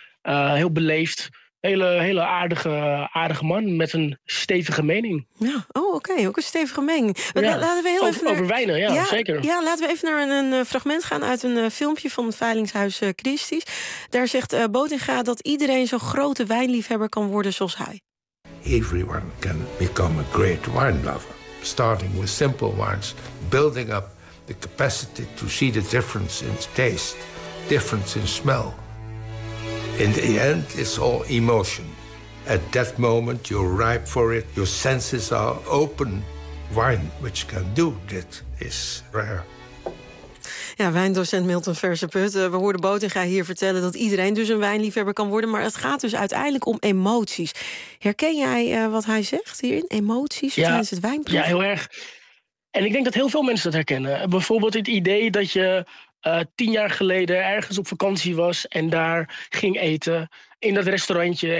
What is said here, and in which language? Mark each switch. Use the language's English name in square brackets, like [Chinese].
[Dutch] Heel beleefd. Hele aardige man met een stevige mening. Ja. Oh, oké. Okay. Ook een stevige mening. Ja. Laten we heel over, even naar... over wijnen, ja, zeker. Ja, laten we even naar een fragment gaan uit een filmpje van het Veilingshuis Christies. Daar zegt Botenga dat iedereen zo'n grote wijnliefhebber kan worden zoals hij. [English] Everyone can become a great wine lover. Starting with simple wines, building up the capacity to see the difference in taste, difference in smell. In the end, it's all emotion. At that moment, you're ripe for it, your senses are open. Wine, which can do that, is rare. [Dutch] Ja, wijndocent Milton Verseput. We hoorden Botenga hier vertellen dat iedereen dus een wijnliefhebber kan worden. Maar het gaat dus uiteindelijk om emoties. Herken jij wat hij zegt hierin? Emoties tijdens het wijnproeven? Ja, heel erg. En ik denk dat heel veel mensen dat herkennen. Bijvoorbeeld het idee dat je 10 jaar geleden ergens op vakantie was en daar ging eten in dat restaurantje.